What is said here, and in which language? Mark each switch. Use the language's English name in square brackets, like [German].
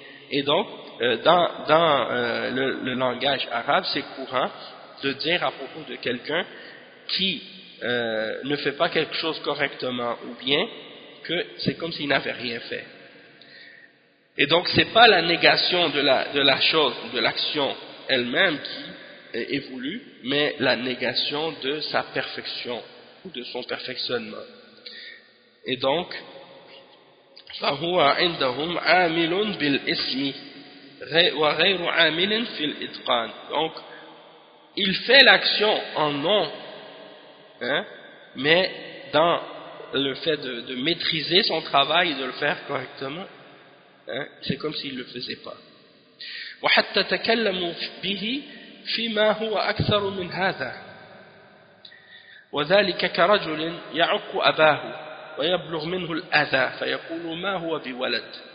[French] Et donc, dans le langage arabe, c'est courant de dire à propos de quelqu'un qui ne fait pas quelque chose correctement ou bien, que c'est comme s'il n'avait rien fait. Et donc, ce n'est pas la négation de la chose, de l'action elle-même qui est voulue, mais la négation de sa perfection ou de son perfectionnement. Et donc, [Arabic] فهو عندهم عامل بالاسم وغير عامل في الاتقان. [French] Donc, il fait l'action en nom, hein, mais dans le fait de maîtriser son travail et de le faire correctement, hein, c'est comme s'il ne le faisait pas. [Arabic] وحتى تكلموا به فيما هو أكثر من هذا وذلك كرجل يعق أباه ويبلغ منه الأذى فيقول ما هو بولد